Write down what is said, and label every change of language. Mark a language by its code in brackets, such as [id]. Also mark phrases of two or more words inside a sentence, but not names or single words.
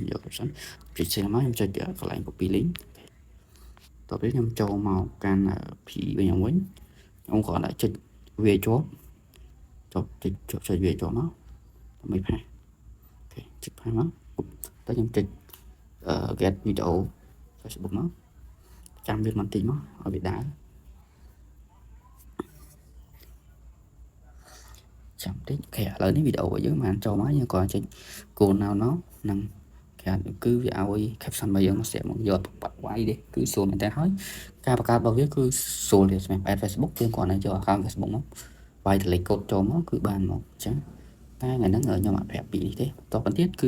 [km] យកទៅសិនពីសិនមកខ្ញុំចុចកន្លែង [en] copy link [km] តទៅខ្ញុំចូលមកកាន់ P វិញខ្ញុំគ្រាន់តែចុចវាជាប់ចុចវាជាប់មកដើម្បីផាសអូខេចុចផាសមកតើខ្ញុំចុច [en] get video Facebook [km] មកចាំវាបន្តិចមកឲ្យវាដើរ ចាំតិចអូខេឥឡូវនេះវីដេអូរបស់យើងបានចូលមកយើងគ្រាន់ចុច [en] go now [km] នឹងគេគឺវាឲ្យ caption របស់យើងមកស្រាប់មកយកបាត់វាយទេគឺស្រួលមែនតើហើយការបង្កើតរបស់វាគឺស្រួលទៀតសម្រាប់ add Facebook យើងគ្រាន់តែយក account Facebook មកវាយ [en] delete code [km] ចូលមកគឺបានមកអញ្ចឹងតែថ្ងៃហ្នឹងខ្ញុំអត់ប្រាប់ពីនេះទេតទៅទៀតគឺ